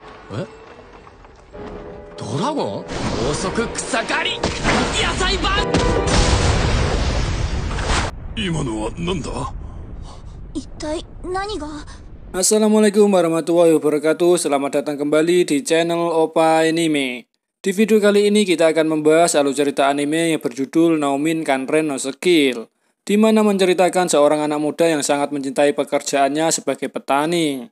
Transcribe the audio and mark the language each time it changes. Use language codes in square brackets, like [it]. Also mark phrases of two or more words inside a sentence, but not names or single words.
[ja] えドラゴン高速草刈り野菜版今のは何だ。一体何が。 [ar] السلام عليكم ورحمة الله وبركاته. [id] Selamat datang kembali di channel Opa Anime. Di video kali ini kita akan membahas alur cerita anime yang berjudul Noumin Kanren no Skill, di mana menceritakan seorang anak muda yang sangat mencintai pekerjaannya sebagai petani.